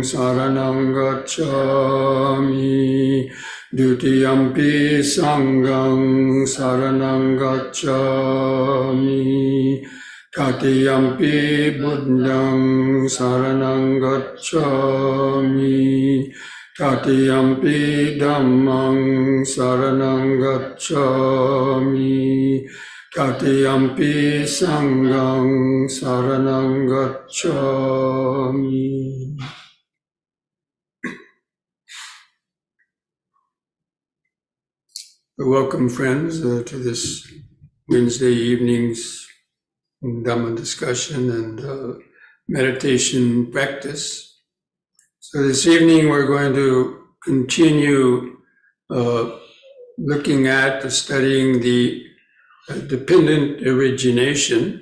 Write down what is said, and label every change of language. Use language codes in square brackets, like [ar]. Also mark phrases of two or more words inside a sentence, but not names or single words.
[pi] saranang gacchami, dutiyampi sanghang saranang gacchami, tatiyampi buddhang saranang gacchami, tatiyampi dhammang saranang gacchami, tatiyampi sanghang saranang gacchami. [en] Welcome, friends, to this Wednesday evening's Dhamma discussion and meditation practice. So this evening we're going to continue looking at, studying the dependent origination,